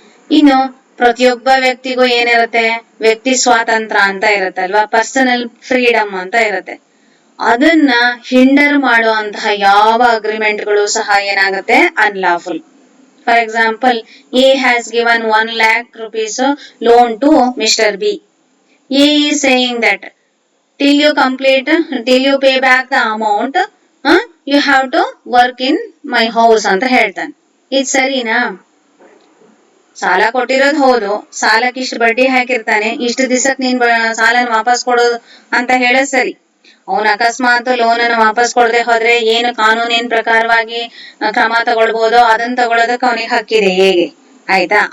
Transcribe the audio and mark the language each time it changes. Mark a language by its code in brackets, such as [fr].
[kn] ಇನ್ನು ಪ್ರತಿಯೊಬ್ಬ ವ್ಯಕ್ತಿಗೂ ಏನಿರುತ್ತೆ? ವ್ಯಕ್ತಿ ಸ್ವಾತಂತ್ರ್ಯ ಅಂತ ಇರುತ್ತಲ್ವಾ, ಪರ್ಸನಲ್ ಫ್ರೀಡಮ್ ಅಂತ ಇರುತ್ತೆ. ಅದನ್ನ ಹಿಂಡರ್ ಮಾಡುವಂತಹ ಯಾವ ಅಗ್ರಿಮೆಂಟ್ಗಳು ಸಹ ಏನಾಗುತ್ತೆ? Unlawful. [en] For example, A has given 1 lakh rupees loan to Mr. B. A is saying that till you pay back the amount, you have to work in my house [kn] ಅಂತ ಹೇಳ್ತಾನೆ. ಇದು ಸರಿನಾ? ಸಾಲ ಕೊಟ್ಟಿರೋದು ಹೌದು, ಸಾಲಕ್ಕೆ ಇಷ್ಟು ಬಡ್ಡಿ ಹಾಕಿರ್ತಾನೆ, ಇಷ್ಟು ದಿವಸಕ್ಕೆ ನೀನ್ ಸಾಲನ ವಾಪಸ್ ಕೊಡೋದು ಅಂತ ಹೇಳೋದು ಸರಿ. ಅವನ ಅಕಸ್ಮಾತ್ ಲೋನ್ ಅನ್ನು ವಾಪಸ್ ಕೊಡದೆ ಹೋದ್ರೆ ಏನು ಕಾನೂನಿನ ಪ್ರಕಾರವಾಗಿ ಕ್ರಮ ತಗೊಳ್ಬಹುದೋ ಅದನ್ನ ತಗೊಳ್ಳೋದಕ್ಕೆ ಅವನಿಗೆ ಹಕ್ಕಿದೆ, ಹೇಗೆ? ಆಯ್ತಾ?